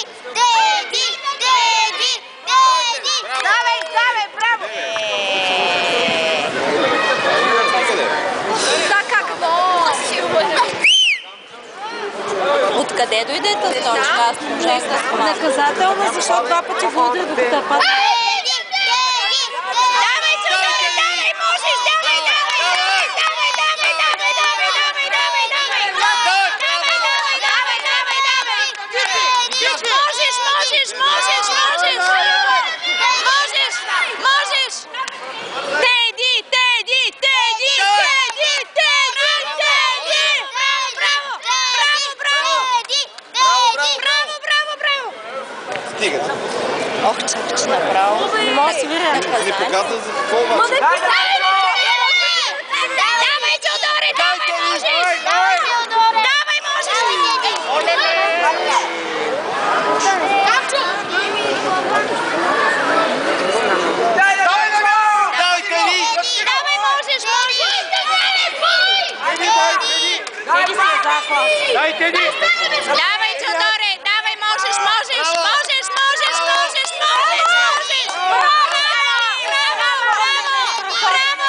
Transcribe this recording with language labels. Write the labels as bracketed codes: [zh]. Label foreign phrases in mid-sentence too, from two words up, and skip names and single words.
[bg] Теди! Теди! Теди! Давай, давай, браво! Откъде дойде тази точка? Аз не можах да спомня. Наказателно, защото два пъти го удари докато пада. Давай, Теодоре, давай, можеш, давай, давай, давай, давай, давай, давай, давай, давай, давай, давай, давай, давай, давай, давай. Можеш, можеш, можеш, можеш. Можеш, можеш. Теди, Теди, Теди, Теди, Теди, Теди. Браво, браво, браво. Браво, браво, браво. Стига. Ох, чакаш направо. Не мога да си виря. Не показва за какво обаче. Давай, Теодоре, давай, можеш! Давай, Теодоре! Давай, можеш! Давай, Теди! Давай, можеш, можеш! Дай, Теди! Давай, Теодоре, давай, можеш, можеш, можеш, можеш, можеш, можеш, можеш! Браво! Браво! Браво!